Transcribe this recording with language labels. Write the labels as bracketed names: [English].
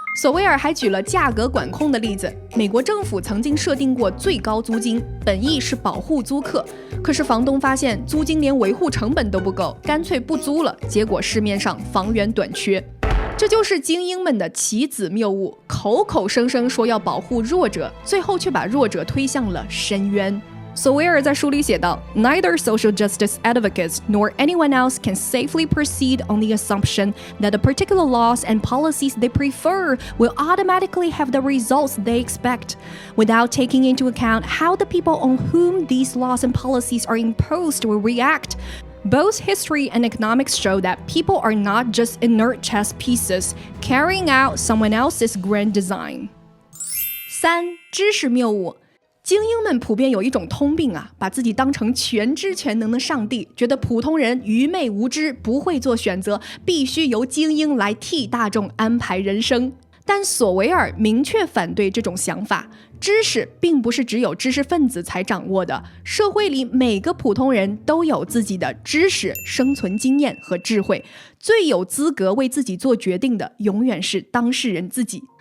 [Chinese] 索维尔还举了价格管控的例子，美国政府曾经设定过最高租金，本意是保护租客，可是房东发现租金连维护成本都不够，干脆不租了，结果市面上房源短缺。这就是精英们的棋子谬误，口口声声说要保护弱者，最后却把弱者推向了深渊。索维尔在书里写道 [English] ，Neither social justice advocates nor anyone else can safely proceed on the assumption that the particular laws and policies they prefer will automatically have the results they expect, without taking into account how the people on whom these laws and policies are imposed will react.Both history and economics show that people are not just inert chess pieces carrying out someone else's grand design. [Chinese] 3. 知识谬误。精英们普遍有一种通病啊，把自己当成全知全能的上帝，觉得普通人愚昧无知，不会做选择，必须由精英来替大众安排人生。但索维尔明确反对这种想法，知识并不是只有知识分子才掌握的，社会里每个普通人都有自己的知识、生存经验和智慧，最有资格为自己做决定的永远是当事人自己。